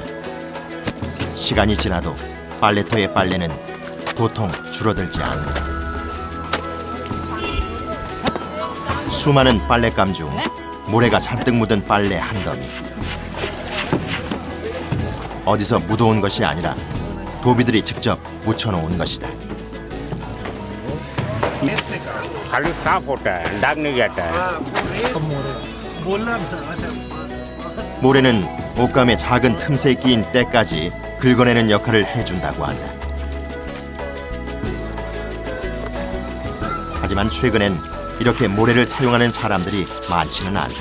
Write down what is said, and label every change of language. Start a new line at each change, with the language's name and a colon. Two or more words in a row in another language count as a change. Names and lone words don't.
Korean: 시간이 지나도 빨래터의 빨래는 도통 줄어들지 않는다. 수많은 빨랫감 중 모래가 잔뜩 묻은 빨래 한 더미. 어디서 묻어온 것이 아니라 도비들이 직접 묻혀놓은 것이다.
Hindi: खाली साफ होता है, दाग नहीं जाता है।
Korean: 모래는 옷감의 작은 틈새에 끼인 때까지 긁어내는 역할을 해준다고 한다. 하지만 최근엔 이렇게 모래를 사용하는 사람들이 많지는 않다.